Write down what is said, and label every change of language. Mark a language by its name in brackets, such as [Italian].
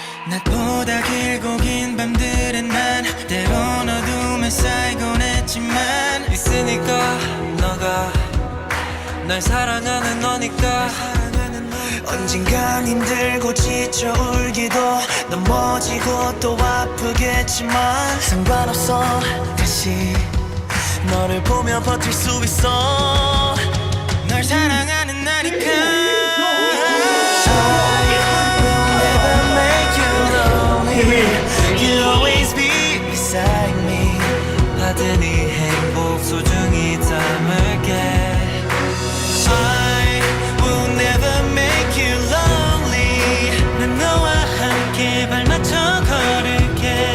[Korean] 낮보다 길고 긴 밤들은 난 때론 어둠에 쌓이곤 했지만 있으니까 너가 날 사랑하는 너니까. 언젠간 힘들고 지쳐 울기도 넘어지고 또 아프겠지만 상관없어. 다시 너를 보며 버틸 수 있어. 널 사랑하는 나니까. [English] I will never make you lonely. You'll always be beside me. [Korean] 받은 이 행복 소중히 담을게. [English] I will never make you lonely. [Korean] 난 너와 함께 발맞춰 걸을게.